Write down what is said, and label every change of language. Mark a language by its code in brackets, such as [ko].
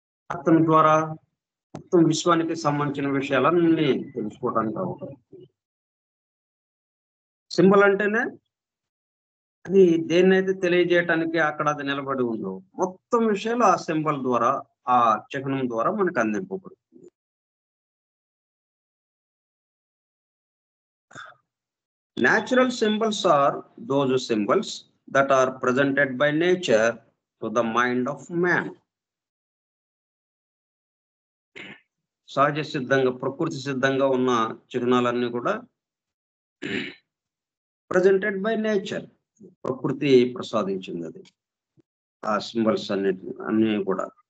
[te] అతని ద్వారా మొత్తం విశ్వానికి సంబంధించిన విషయాలన్నీ తెలుసుకోవడానికి అవకాశం. సింబల్ అంటేనే అది దేన్నైతే తెలియజేయటానికి అక్కడ అది నిలబడి ఉందో, మొత్తం విషయాలు ఆ సింబల్ ద్వారా, ఆ చిహ్నం ద్వారా మనకు అందింపబడుతుంది. [en] Natural symbols are those symbols that are presented by nature to the mind of man. [te] సహజ సిద్ధంగా, ప్రకృతి సిద్ధంగా ఉన్న చిహ్నాలన్నీ కూడా [en] Presented by nature. [te] ప్రకృతి ప్రసాదించిందది. ఆ సింబల్స్ అన్నీ కూడా.